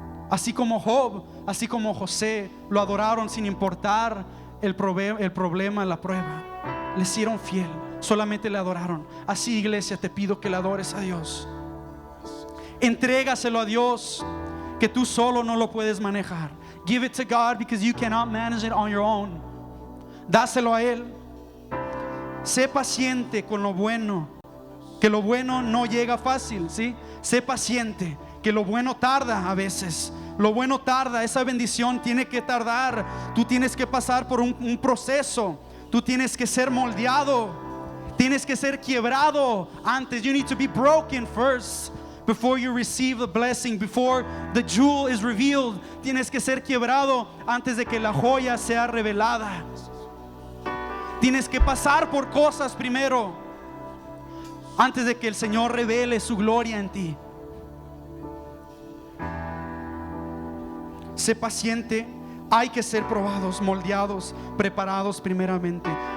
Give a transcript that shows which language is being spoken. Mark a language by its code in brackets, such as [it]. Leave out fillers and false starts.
[es] Así como Job, así como José lo adoraron sin importar el problema, la prueba. Le hicieron fiel, solamente le adoraron. Así, iglesia, te pido que le adores a Dios. Entrégaselo a Dios, que tú solo no lo puedes manejar. [en] Give it to God because you cannot manage it on your own. [es] Dáselo a Él. Sé paciente con lo bueno, que lo bueno no llega fácil, ¿sí? Sé paciente, que lo bueno tarda a veces. Lo bueno tarda, esa bendición tiene que tardar. Tú tienes que pasar por un proceso. Tú tienes que ser moldeado. Tienes que ser quebrado antes. [en] You need to be broken first before you receive the blessing, before the jewel is revealed. [es] Tienes que ser quebrado antes de que la joya sea revelada. Tienes que pasar por cosas primero antes de que el Señor revele su gloria en ti. Sé paciente. Hay que ser probados, moldeados, preparados primeramente.